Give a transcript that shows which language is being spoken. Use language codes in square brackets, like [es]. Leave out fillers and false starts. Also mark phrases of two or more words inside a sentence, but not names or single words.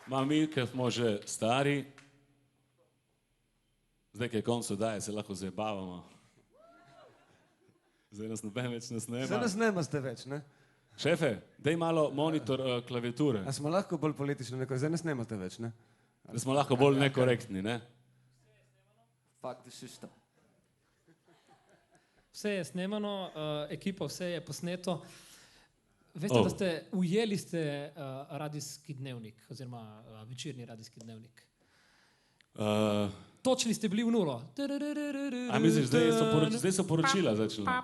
[sl] Ma mi, ker smo že stari, zdaj, ki je konc oddaje, se lahko zabavamo. Zdaj nas noben več ne snema. Zdaj nas nemaste več, ne? Šefe, daj malo monitor klaviature, A smo lahko bolj politično neko, zdaj nas nemate več, ne? da smo lahko bolj nekorektni, ne? [en] Fuck the system. [sl] Vse je snemano, ekipa, vse je posneto. Veste, Oh. da ste ujeli radijski dnevnik, oziroma večerni radijski dnevnik. Točni ste bili v nulo. A misliš, zdaj so poročila začela?